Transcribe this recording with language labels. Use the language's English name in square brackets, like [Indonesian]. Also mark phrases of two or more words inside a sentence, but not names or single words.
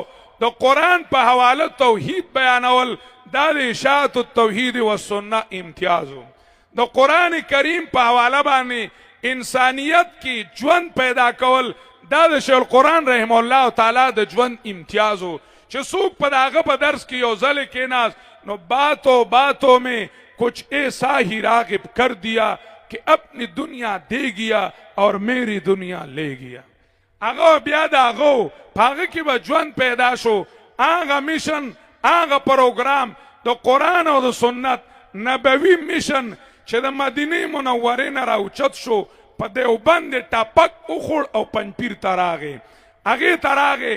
[Pashto] د قرآن په حواله توحید بیانول دا د اشاعت التوحید والسنه امتیازو. د قرآن کریم په حواله باندې انسانیت کی ژوند پیدا کول دا د شیخ القرآن رحمه الله تعالی د ژوند امتیازو. چې څوک په داغه په درس کې یو ځل کېناست نو [Urdu] باتوں میں کچھ ایسا ہی راغب کر دیا کہ اپنی دنیا دے گیا اور میری دنیا لے گیا. [Pashto] هغه بیا د هغه په هغه کې به ژوند پیدا شو. هغه میشن، هغه پروګرام د قرآن او د سنت نبوي میشن چې د مدینې منورې نه راوچت شو، په دیوبند ټاپک وخوړ او پنجپیر ته راغی، هغې ته راغی.